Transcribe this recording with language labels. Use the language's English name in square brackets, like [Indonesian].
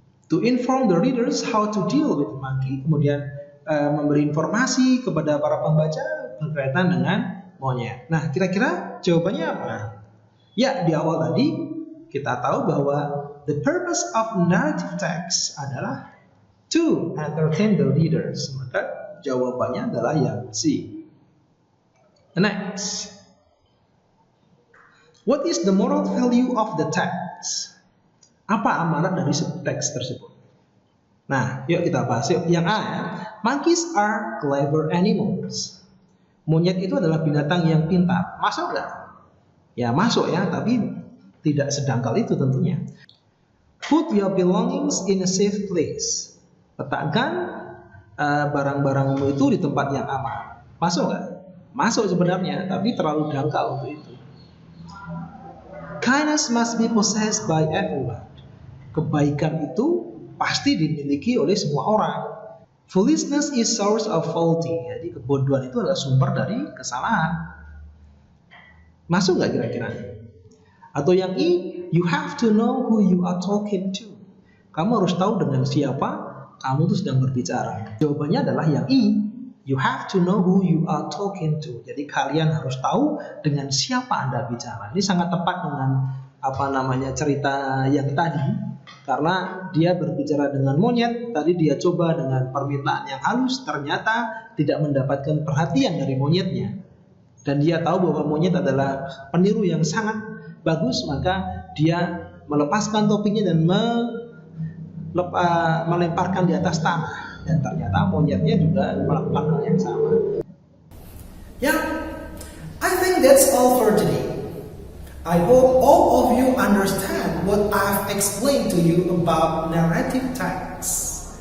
[English] To inform the readers how to deal with monkey, kemudian memberi informasi kepada para pembaca berkaitan dengan monyet. [Indonesian] Nah, kira-kira jawabannya apa? Ya, di awal tadi kita tahu bahwa [English] the purpose of narrative text [Indonesian] adalah [English] to entertain the readers. [Indonesian] Maka jawabannya adalah yang C. [English] Next. What is the moral value of the text? [Indonesian] Apa amanat dari teks tersebut? Nah, yuk kita bahas yuk. Yang A ya. [English] Monkeys are clever animals. [Indonesian] Monyet itu adalah binatang yang pintar. Masuk nggak? Ya masuk ya, tapi tidak sedangkal itu tentunya. [English] Put your belongings in a safe place. [Indonesian] Letakkan barang-barangmu itu di tempat yang aman. Masuk nggak? Masuk sebenarnya, tapi terlalu dangkal untuk itu. [English] Kindness must be possessed by everyone. [Indonesian] Kebaikan itu pasti dimiliki oleh semua orang. [English] Foolishness is source of faulty. [Indonesian] Jadi kebodohan itu adalah sumber dari kesalahan. Masuk nggak kira-kira? Atau yang [English] I, you have to know who you are talking to. [Indonesian] Kamu harus tahu dengan siapa kamu itu sedang berbicara. Jawabannya adalah yang [English] I, you have to know who you are talking to. [Indonesian] Jadi kalian harus tahu dengan siapa Anda bicara. Ini sangat tepat dengan cerita yang tadi. Karena dia berbicara dengan monyet, tadi dia coba dengan permintaan yang halus, ternyata tidak mendapatkan perhatian dari monyetnya. Dan dia tahu bahwa monyet adalah peniru yang sangat bagus, maka dia melepaskan topinya dan melemparkan di atas tanah. Dan ternyata monyetnya juga melakukan hal yang sama. [English] Yeah, I think that's all for today. I hope all of you understand what I've explained to you about narrative text.